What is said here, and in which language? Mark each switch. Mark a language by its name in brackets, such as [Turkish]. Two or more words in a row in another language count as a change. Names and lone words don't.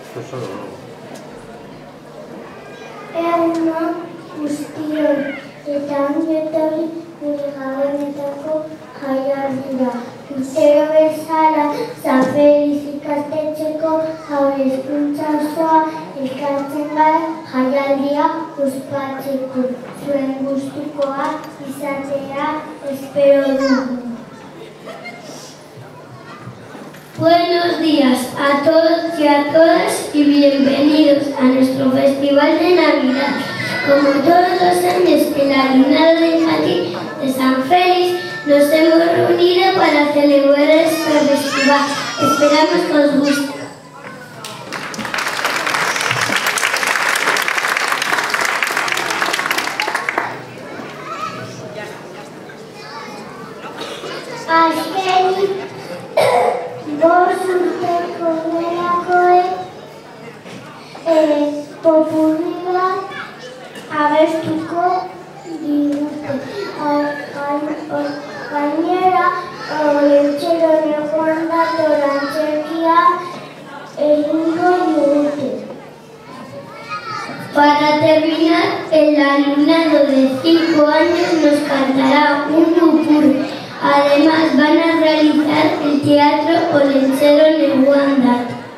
[Basque] Egunon guztioi, eta ongi etorri gure gabonetako jaialdira. Urtero bezala, San Feliz ikastetxeko haur hezkuntza osoa elkartzen gara jaialdia ospatzeko. Zuen gustukoa izatea espero dugu. [Spanish] Buenos días a todos y a todas y bienvenidos a nuestro Festival de Navidad. Como todos los años, el alumnado de infantil de San Félix nos hemos reunido para celebrar este festival. Esperamos que os guste. [Basque] Bost urteko delakoek popurri bat abestuko digute. Gainera, Olentzero neguan dator antzerkia egingo digute. [Spanish] Para terminar, el alumnado de 5 años nos cantará un pupurri. Además, van a realizar el teatro Olentzero neguan dator.